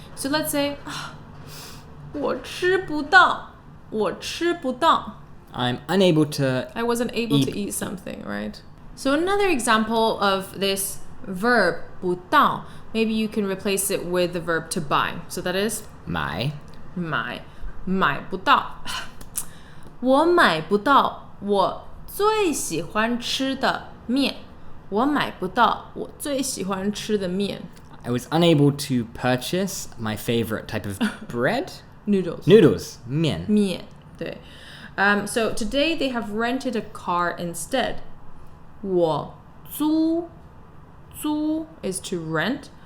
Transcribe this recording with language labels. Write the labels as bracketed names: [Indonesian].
[English] So let's say, [Chinese] 我吃不到. 我吃不到. [English] I'm unable to... I wasn't able to eat something, right? So another example of this verb 不到, maybe you can replace it with the verb to buy. So that is [Chinese] 买买不到. 我买不到我最喜欢吃的面. 我买不到我最喜欢吃的面. [English] I was unable to purchase my favorite type of bread. Noodles. Noodles. 面. [Chinese] 面, 对. [English] So today they have rented a car instead. [Chinese] 我租 [English] is to rent.